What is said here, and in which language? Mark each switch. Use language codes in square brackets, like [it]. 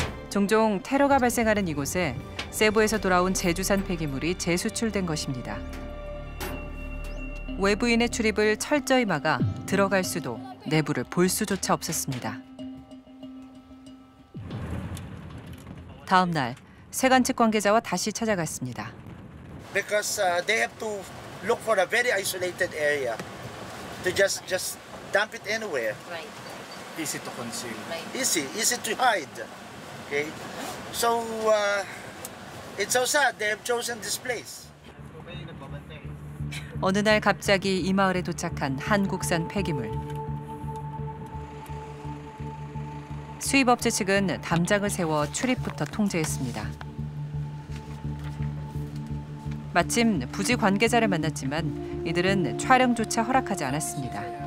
[ko] 종종 테러가 발생하는 이곳에 세부에서 돌아온 제주산 폐기물이 재수출된 것입니다. 외부인의 출입을 철저히 막아 들어갈 수도 내부를 볼 수조차 없었습니다. 다음 날 세관 측 관계자와 다시 찾아갔습니다. [en] Because they have to look for a very isolated area to just dump it anywhere. Right. Easy to conceal. Right. Easy to hide. Okay, so it's so sad they have chosen this place. [ko] 어느 날 갑자기 이 마을에 도착한 한국산 폐기물. 수입업체 측은 담장을 세워 출입부터 통제했습니다. 마침 부지 관계자를 만났지만 이들은 촬영조차 허락하지 않았습니다.